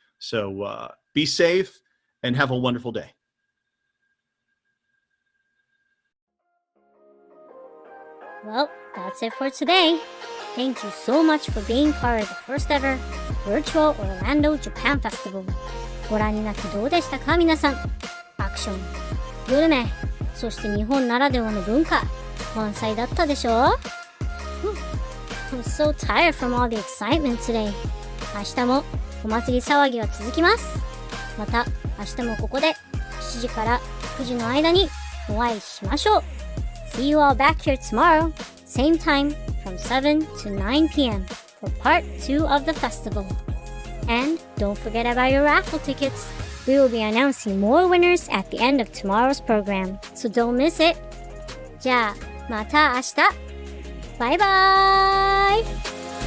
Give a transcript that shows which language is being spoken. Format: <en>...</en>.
<en>So be safe and have a wonderful day. Well, that's it for today. Thank you so much for being part of the first ever Virtual Orlando Japan Festival.</en> <ja>ご覧になってどうでしたか皆さん。アクション、グルメ、そして日本ならではの文化、満載だったでしょ？</ja> <en>I'm so tired from all the excitement today.</en> <ja>明日もお祭り騒ぎは続きます。また明日もここで7時から9時の間にお会いしましょう。</ja> <en>See you all back here tomorrow, same time from 7 to 9 p.m. for part 2 of the festival. And don't forget about your raffle tickets. We will be announcing more winners at the end of tomorrow's program, so don't miss it.</en> <ja>じゃあまた明日。バイバーイ。</ja>